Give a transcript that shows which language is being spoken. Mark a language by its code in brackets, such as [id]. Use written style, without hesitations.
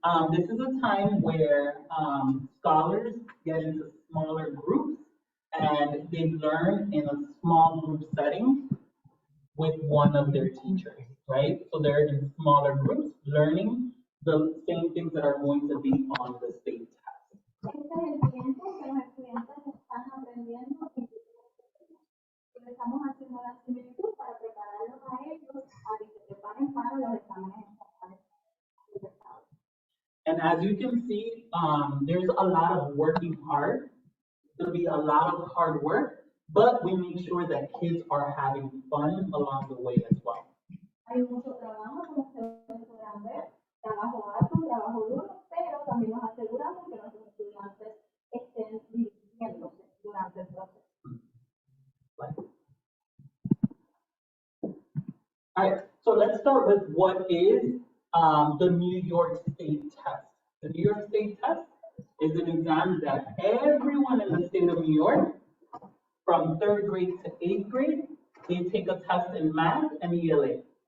[en] This is a time where scholars get into smaller groups and they learn in a small group setting with one of their teachers, right? So they're in smaller groups learning the same things that are going to be on the state test. [es] Este es el tiempo que los estudiantes están aprendiendo y le estamos haciendo la similitud para prepararlos a ellos a que se preparen para los exámenes estatales del estado. [en] And as you can see, there's a lot of working hard. There'll be a lot of hard work, but we make sure that kids are having fun along the way as well. [es] Hay mucho trabajo, como ustedes podrán ver, trabajo arduo, trabajo duro, pero también nos aseguramos que nuestros estudiantes estén divirtiéndose durante el proceso. [en] All right, so let's start with what is the New York State test. The New York State test is an exam that everyone in the state of New York, from 3rd grade to 8th grade, they take a test in math and ELA.